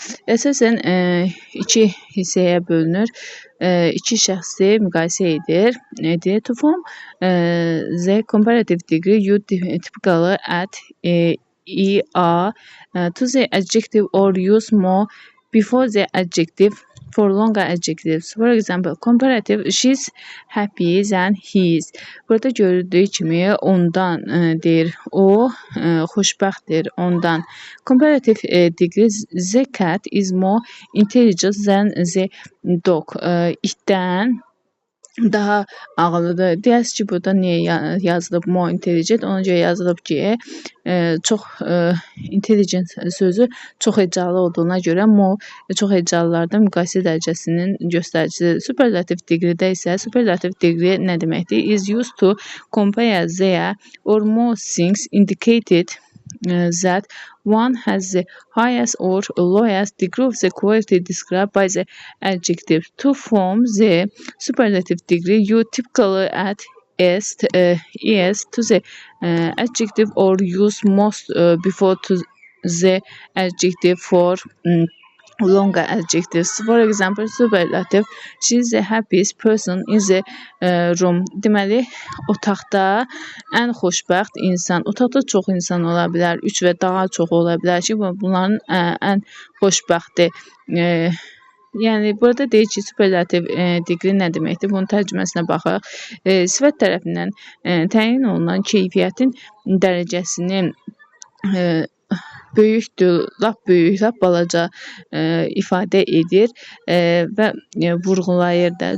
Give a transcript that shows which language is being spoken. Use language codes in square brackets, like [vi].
[az] Əsasən iki hissəyə bölünür. İki şəxsi müqayisə edir. [en] To form the comparative degree, you typically add ER to the adjective or use more before the adjective for longer adjectives. For example, comparative, she's happy than he is. [az] Burada görüldüyü kimi ondan deyir, o xoşbəxtdir ondan. [en] Comparative degree, the cat is more intelligent than the dog. [az] İtdən daha ağıllıdır. Deyərsiniz ki, burada niyə yazılıb more intelligent? Ona görə yazılıb ki, çox intelligent sözü çox hecalı olduğuna görə more çox hecalılarda müqayisə dərəcəsinin göstəricisidir. Superlative degree-də isə superlative degree nə deməkdir? [en] Is used to compare there or more things indicated that one has the highest or lowest degree of the quality described by the adjective. To form the superlative degree, you typically add es to the adjective or use most before to the adjective for longer adjectives. For example, superlative, she is the happiest person in the room. [az] Deməli, otaqda ən xoşbəxt insan, otaqda çox insan ola bilər, 3 və daha çox ola bilər ki, bunların ən xoşbəxti. Yəni burada deyir ki, superlativ degree nə deməkdir? Bunun tərcüməsinə baxaq. Sifət tərəfindən təyin olunan keyfiyyətin dərəcəsini böyükdür, lap böyük, lap balaca ifadə edir və vurğulayır da.